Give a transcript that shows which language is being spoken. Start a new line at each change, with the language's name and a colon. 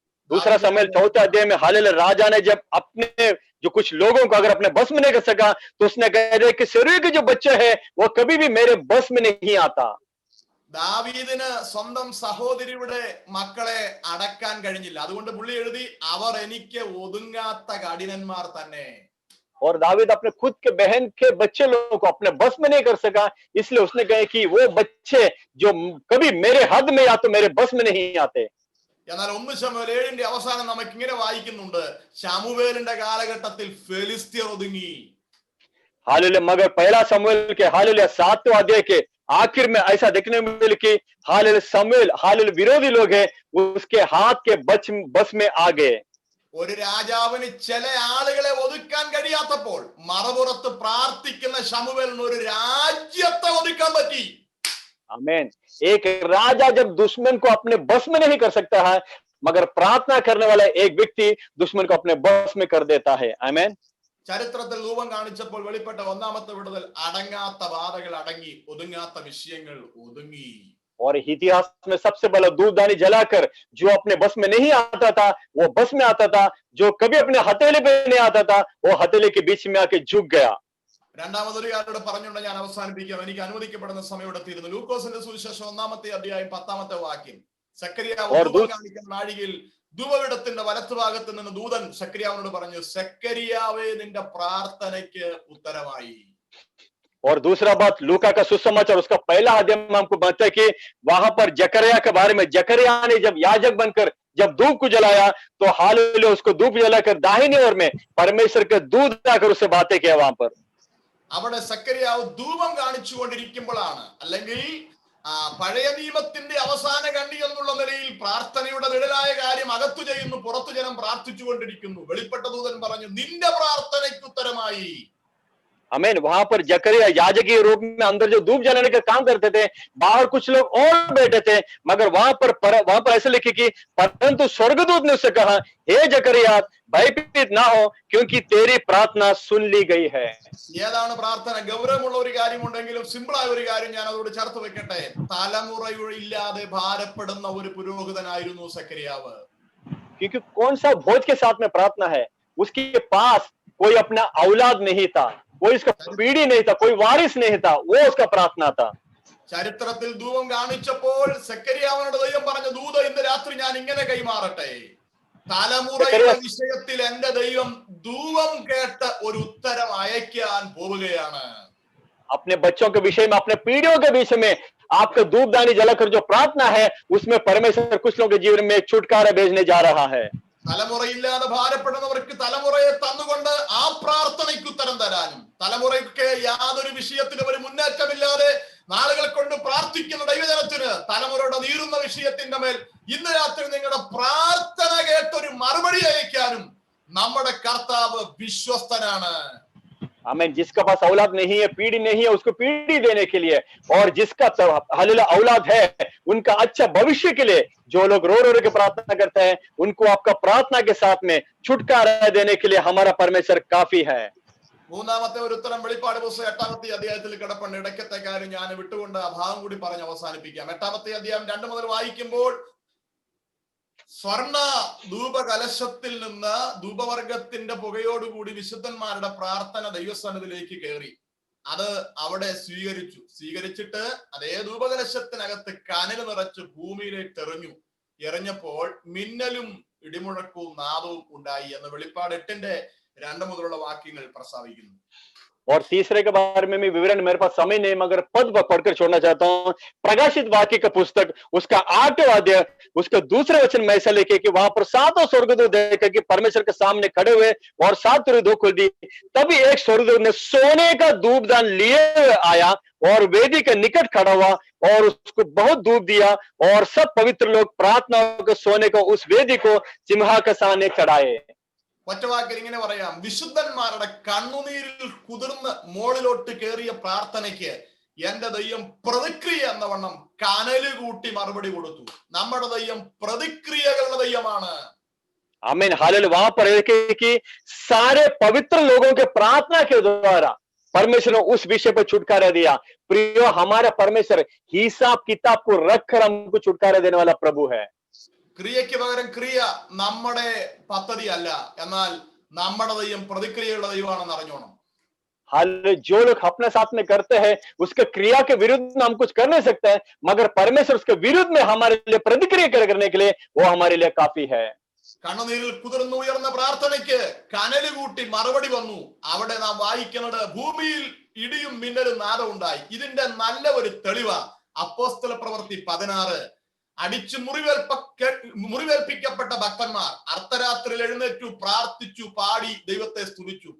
Hindi: दूसरा शमूएल 4 अध्याय में हालेलुया राजा ने जब अपने जो कुछ लोगों को अगर अपने बस में नहीं कर सका तो उसने कह दिया कि सेरूया के जो बच्चे हैं वो कभी भी मेरे बस में नहीं आता।
Malayalam: ദാവീദിന് സ്വന്തം സഹോദരിയുടെ മക്കളെ അടക്കാൻ കഴിഞ്ഞില്ല. അതുകൊണ്ട് പുള്ളി എഴുതി അവർ എനിക്ക് ഒതുങ്ങാത്ത കഠിനന്മാർ തന്നെ.
Hindi: और दावीद अपने खुद के बहन के बच्चे लोगों को अपने बस में नहीं कर सका, इसलिए उसने कहा कि वो बच्चे जो कभी मेरे हद में या तो मेरे बस में नहीं आते।
Malayalam: എന്നാൽ 1 ശമൂവേൽ 7-ന്റെ അവസാനം നമുക്ക് ഇങ്ങനെ വായിക്കുന്നുണ്ട്, ശമൂവേലിന്റെ കാലഘട്ടത്തിൽ ഫെലിസ്ത്യർ ഒതുങ്ങി.
Hindi: हालेलुया। मगर पहला शमूएल के हालेलुया 7वें अध्याय के आखिर में ऐसा देखने को मिले कि हालेलुया शमूएल हालेलुया विरोधी लोग हैं उसके हाथ के बस में आ गए।
Malayalam: ഒരു രാജാവിന് ചില ആളുകളെ ഒതുക്കാൻ കഴിയാത്തപ്പോൾ മറുപുറത്ത് പ്രാർത്ഥിക്കുന്ന ശമൂവേലിന് ഒരു രാജ്യത്തെ ഒതുക്കാൻ പറ്റി.
Hindi: आमीन। एक राजा जब दुश्मन को अपने बस में नहीं कर सकता है मगर प्रार्थना करने वाला एक व्यक्ति दुश्मन को अपने बस में कर देता है। आमीन।
Malayalam: ചരിത്രത്തിൽ ധൂപം കാണിച്ചപ്പോൾ വെളിപ്പെട്ട ഒന്നാമത്തെ വിടുതൽ അടങ്ങാത്ത ബാധകൾ അടങ്ങി, ഒതുങ്ങാത്ത വിഷയങ്ങൾ ഒതുങ്ങി.
Hindi: और इतिहास में सबसे पहला धूपदानी जलाकर जो अपने बस में नहीं आता था वो बस में आता था, जो कभी अपने हथेली पे नहीं आता था वो हथेली के बीच में आके झुक गया।
Malayalam: രണ്ടാമതൊരു കാര്യത്തോട് പറഞ്ഞുകൊണ്ട് ഞാൻ അവസാനിപ്പിക്കാം. എനിക്ക് അനുവദിക്കപ്പെടുന്ന സമയം എടുത്തിരുന്നു. ലൂക്കോസിന്റെ സുവിശേഷം 1-ാമത്തെ അധ്യായം 10-ാമത്തെ വാക്യം. സക്കറിയാവ് ധൂപം കാണിക്കുന്ന നാഴികയിൽ ധൂപപീഠത്തിന്റെ വലത്തുഭാഗത്ത് നിന്ന് ദൂതൻ സെക്കരിയാവിനോട് പറഞ്ഞു, സെക്കരിയാവേ, നിന്റെ പ്രാർത്ഥനയ്ക്ക് ഉത്തരമായി.
Hindi: और दूसरा बात, लूका का सुसमाचार उसका पहला अध्याय में हमको बताता है कि वहां पर जकरिया के बारे में, जकरिया ने जब याजक बनकर जब धूप को जलाया तो हालेलुया उसको धूप जलाकर दाहिनी ओर में परमेश्वर के दूध आकर उससे बातें किया वहां पर.
Malayalam: അവിടെ സെക്കരിയാവ് ധൂപം കാണിച്ചു കൊണ്ടിരിക്കുമ്പോഴാണ്, അല്ലെങ്കിൽ പഴയ നിയമത്തിന്റെ അവസാന കണ്ണി എന്നുള്ള നിലയിൽ പ്രാർത്ഥനയുടെ നിഴലായ കാര്യം അകത്തു ചെയ്യുന്നു, പുറത്തു ജനം പ്രാർത്ഥിച്ചു കൊണ്ടിരിക്കുന്നു. വെളിപ്പെട്ട ദൂതൻ പറഞ്ഞു, നിന്റെ പ്രാർത്ഥനയ്ക്ക് ഉത്തരമായി.
Hindi: आमीन. वहां पर जकरिया याजक के रूप में अंदर जो धूप जलाने का काम करते थे, बाहर कुछ लोग और बैठे थे, मगर वहां पर ऐसे लिखे कि परंतु स्वर्गदूत ने उससे कहा, हे जकरिया, भयभीत ना हो, क्योंकि तेरी प्रार्थना सुन ली गई है.
Malayalam: ഏതാണ് പ്രാർത്ഥന? ഗൗരവമുള്ള ഒരു കാര്യമുണ്ടെങ്കിലും സിമ്പിളായ ഒരു കാര്യം ഞാൻ അതോട് ചേർത്ത് വെക്കട്ടെ. തലമുറയില്ലാതെ ഭാരപ്പെടുന്ന ഒരു പുരോഹിതനായിരുന്നു സെക്കരിയാവ്.
Hindi: क्योंकि कौन सा भोज के साथ में प्रार्थना है, उसके पास कोई अपना औलाद नहीं था, कोई उसका पीढ़ी नहीं था, कोई वारिस नहीं था, वो उसका प्रार्थना था.
Malayalam: ചരിത്രത്തിൽ ധൂപം കാണിച്ചപ്പോൾ സെക്കരിയാവിനോട് ദൈവം പറഞ്ഞ ദൂത ഇന്ന് രാത്രി ഞാൻ ഇങ്ങനെ കൈമാറട്ടെ, തലമുറയുടെ വിഷയത്തിൽ എന്റെ ദൈവം ധൂപം കേട്ട് ഒരു ഉത്തരം അയക്കാൻ പോവുകയാണ്.
Hindi: अपने बच्चों के विषय में, अपने पीढ़ियों के विषय में आपका धूपदानी जलाकर जो प्रार्थना है, उसमें परमेश्वर कुछ लोगों के जीवन में छुटकारा भेजने जा रहा है.
Malayalam: തലമുറയില്ലാതെ ഭാരപ്പെടുന്നവർക്ക് തലമുറയെ തന്നുകൊണ്ട് ആ പ്രാർത്ഥനയ്ക്ക് ഉത്തരം തരാനും, തലമുറയ്ക്ക് യാതൊരു വിഷയത്തിലും ഒരു മുന്നേറ്റമില്ലാതെ നാളുകൾ കൊണ്ട് പ്രാർത്ഥിക്കുന്ന ദൈവജനത്തിന് തലമുറയുടെ നീറുന്ന വിഷയത്തിന്റെ മേൽ ഇന്ന് രാത്രി നിങ്ങളുടെ പ്രാർത്ഥന കേട്ടൊരു മറുപടി അയക്കാനും നമ്മുടെ കർത്താവ് വിശ്വസ്തനാണ്.
Hindi: आमीन. जिसका पास औलाद नहीं है, पीढ़ी नहीं है, उसको पीढ़ी देने के लिए, और जिसका हालेलुया औलाद है, उनका अच्छा भविष्य के लिए जो लोग रो रो के प्रार्थना करते हैं, उनको आपका प्रार्थना के साथ में छुटकारा देने के लिए हमारा परमेश्वर काफी है.
Malayalam: മൂന്നാമത്തെ ഒരു ഉത്തരം വെളിപ്പാട് പുസ്തകം 8-ാമത്തെ അധ്യായത്തിൽ കിടപ്പുണ്ട്. ഇടയ്ക്കത്തെ കാര്യം ഞാൻ വിട്ടുകൊണ്ട് ആ ഭാഗം കൂടി പറഞ്ഞ് അവസാനിപ്പിക്കാം. 8-ാമത്തെ അധ്യായം 2 മുതൽ വായിക്കുമ്പോൾ, സ്വർണ ധൂപകലശത്തിൽ നിന്ന് ധൂപവർഗത്തിന്റെ പുകയോടുകൂടി വിശുദ്ധന്മാരുടെ പ്രാർത്ഥന ദൈവസ്ഥാനത്തിലേക്ക് കയറി. അത് അവിടെ സ്വീകരിച്ചിട്ട് അതേ ധൂപകലശത്തിനകത്ത് കനൽ നിറച്ച് ഭൂമിയിലേക്ക് എറിഞ്ഞപ്പോൾ മിന്നലും ഇടിമുഴക്കവും നാദവും ഉണ്ടായി എന്ന് വെളിപ്പാട് 8-2 മുതലുള്ള വാക്യങ്ങൾ പ്രസ്താവിക്കുന്നു.
Hindi: और तीसरे के बारे में विवरण मेरे पास समय नहीं, मगर पद पढ़कर छोड़ना चाहता हूं. प्रकाशित वाक्य का पुस्तक उसका 8वां अध्याय उसका दूसरे वचन में ऐसा लिखे कि वहां पर 7 स्वर्गदूत देखा कि परमेश्वर के सामने खड़े हुए और 7 धूप खोल दी. तभी एक स्वर्गदूत ने सोने का धूपदान लिए आया और वेदी के निकट खड़ा हुआ और उसको बहुत धूप दिया, और सब पवित्र लोग प्रार्थना के सोने को उस वेदी को सिंहा के सामने चढ़ाए.
Malayalam: ഒറ്റവാക്കിൽ ഇങ്ങനെ പറയാം, വിശുദ്ധന്മാരുടെ കണ്ണുനീരിൽ കുതിർന്ന് മോളിലോട്ട് കയറിയ പ്രാർത്ഥനയ്ക്ക് എന്റെ ദൈവം പ്രതിക്രിയ എന്ന വണ്ണം കനല് കൂട്ടി മറുപടി കൊടുത്തു. നമ്മുടെ ദൈവം പ്രതിക്രിയകളുടെ ദൈവമാണ്.
Hindi: आमीन. हालेलुया. वहां पर है कि सारे पवित्र लोगों के प्रार्थना के द्वारा परमेश्वर ने उस विषय पर छुटकारा दिया. प्रियो, हमारा परमेश्वर हिसाब किताब को रखकर हमको छुटकारा देने वाला प्रभु है.
Malayalam: ക്രിയയ്ക്ക് പകരം ക്രിയ നമ്മുടെ പദ്ധതി അല്ല, എന്നാൽ നമ്മുടെ ദൈവം പ്രതിക്രിയയുള്ള ദൈവമാണെന്ന് അറിഞ്ഞോണം.
Hindi: जो लोग अपने साथ में करते हैं उसके क्रिया के विरुद्ध में हम कुछ कर नहीं सकते हैं, मगर परमेश्वर उसके विरुद्ध में हमारे लिए प्रतिक्रिया करने के लिए वो हमारे लिए काफी है.
Malayalam: കണ്ണുനീരിൽ കുതിർന്നു ഉയർന്ന പ്രാർത്ഥനയ്ക്ക് കനല് കൂട്ടി മറുപടി വന്നു. അവിടെ നാം വായിക്കുന്നത്, ഭൂമിയിൽ ഇടിയും മിന്നലും നാദം ഉണ്ടായി. ഇതിന്റെ നല്ല ഒരു തെളിവാ അപ്പോസ്തല പ്രവൃത്തി 16. അടിച്ചു മുറിവേൽപ്പിക്കപ്പെട്ട ഭക്തന്മാർ അർദ്ധരാത്രിയിൽ എഴുന്നേറ്റു, പ്രാർത്ഥിച്ചു, പാടി ദൈവത്തെ സ്തുതിച്ചു.